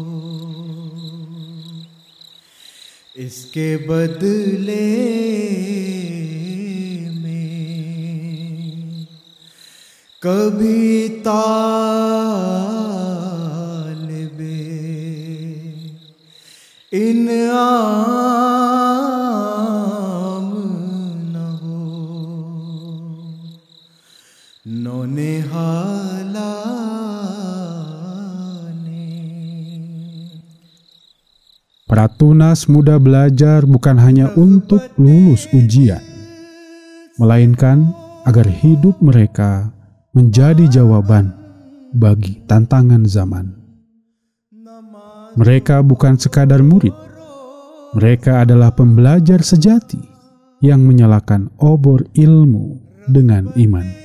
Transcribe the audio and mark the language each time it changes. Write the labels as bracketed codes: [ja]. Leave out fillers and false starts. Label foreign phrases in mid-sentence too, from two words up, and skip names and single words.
[ur] اس کے بدلے کبھی طالبِ انعام نہ ہو، نونہالا نے. [id] Pratunas muda belajar bukan hanya untuk lulus ujian, melainkan agar hidup mereka menjadi jawaban bagi tantangan zaman. Mereka bukan sekadar murid, mereka adalah pembelajar sejati yang menyalakan obor ilmu dengan iman.